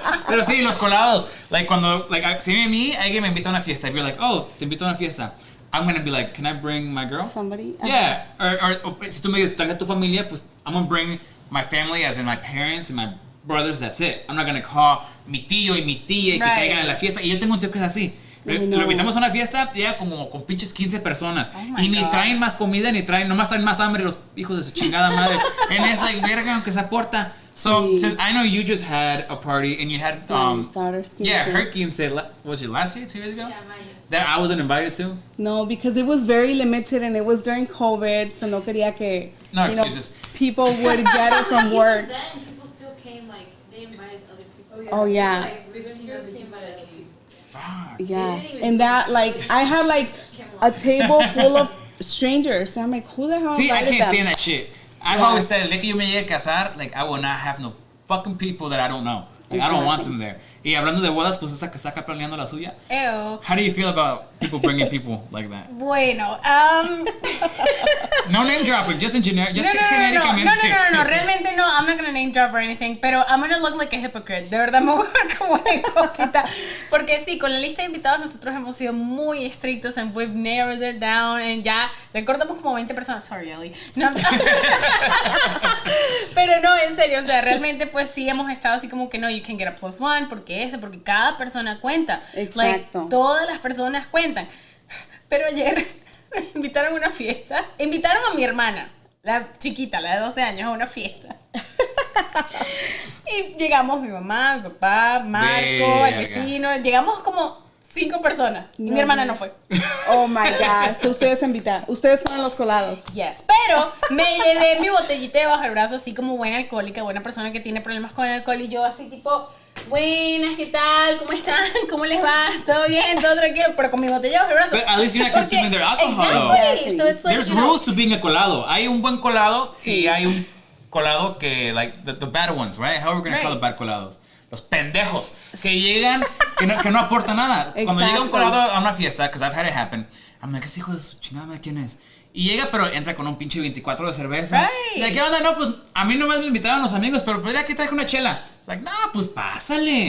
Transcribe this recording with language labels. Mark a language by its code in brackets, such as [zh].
[es] Pero sí, los colados. Like cuando, like, si a mí alguien me invita a una fiesta, [en] if you're like, oh, [es] te invito a una fiesta, [en] I'm gonna be like, can I bring my girl? Somebody? Yeah. Or [es] si tú me dices, traje a tu familia, pues [en] I'm gonna bring my family, as in my parents and my brothers, that's it. I'm not gonna call [es] mi tío y mi tía y que caigan en la fiesta. Y yo tengo un tío que es así. Lo invitamos a una fiesta, llega como con pinches 15 personas. Y ni traen más comida, ni traen, nomás traen más hambre los hijos de su chingada madre. [en] And it's like, [es] verga, aunque se aporta. [en] So, since I know you just had a party and you had, daughter's yeah, 15. her 15, was it last year, 2 years ago? Yeah, mine is. That I wasn't invited to? No, because it was very limited and it was during COVID, so [es] no quería que [en] No you know, excuses. people would get it from work. Then people still came, like, they invited other people. Oh yeah, Like, 15 other people invited other people. Fuck. yes. And that, like, I had like a table full of strangers. And I'm like, who the hell See, I invited can't them? stand that shit. I've always said, [es] el día que yo me llegue a casar, [en] like, I will not have no fucking people that I don't know. Like, I don't want them there. [es] Y hablando de bodas, pues esta que está acá planeando la suya. [en] Ew. How do you feel about people bringing people like that? [es] Bueno, [en] No name dropping, just in generic, just no, [es] genéricamente. no, realmente no, [en] I'm not gonna name drop or anything, [es] pero [en] I'm gonna look like a hypocrite, [es] de verdad me voy a ver como una hipócrita, porque sí, con la lista de invitados nosotros hemos sido muy estrictos [en] and we've narrowed it down, [es] and ya recortamos como 20 personas, [en] sorry Ellie, [es] no, pero no, en serio, o sea, realmente pues sí hemos estado así como que no, [en] you can get a +1, [es] porque porque cada persona cuenta, Exacto. like, todas las personas cuentan, pero ayer me invitaron a una fiesta. Invitaron a mi hermana, la chiquita, la de 12 años, a una fiesta. Y llegamos mi mamá, mi papá, Marco, el vecino. Llegamos como 5 personas. Y mi hermana no fue. [en] Oh my God. So [es] ustedes invitaron. Ustedes fueron los colados. [en] Yes. [es] Pero me llevé mi botellita debajo del brazo, así como buena alcohólica, buena persona que tiene problemas con el alcohol. Y yo así tipo, buenas, ¿qué tal? ¿Cómo están? ¿Cómo les va? ¿Todo bien? ¿Todo tranquilo? Pero con mi botella bajo el brazo. [en] But at least you're not consuming their alcohol, though. Exactly. So it's like, There's you know, rules to being a colado. [es] Hay un buen colado y hay un colado que, [en] like, the bad ones, right? How are we going to call the bad colados? [es] Los pendejos que llegan, que no aportan nada. Cuando llega un colado a una fiesta, [en] because I've had it happen, I'm like, [es] ese hijo de su chingada madre, ¿quién es? Y llega, pero entra con un pinche 24 de cerveza. [en] Right. [es] Y like, ¿qué onda? No, pues a mí nomás me invitaban los amigos, pero podría que traje una chela. [en] It's like, [es] no, pues pásale.